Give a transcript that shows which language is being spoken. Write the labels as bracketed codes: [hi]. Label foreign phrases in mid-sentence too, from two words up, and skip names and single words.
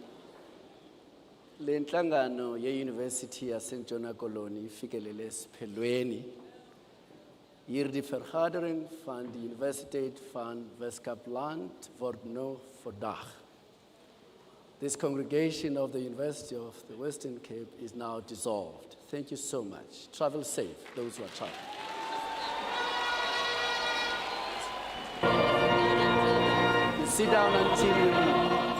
[xh] Le nhlangano ye-University yaseNtshona Koloni ifikelele esiphelweni. [af] Hier die vergadering van die Universiteit van Weskaapland word nou vandag. [en] This congregation of the University of the Western Cape is now dissolved. Thank you so much. Travel safe, those who are traveling. You sit down until you leave.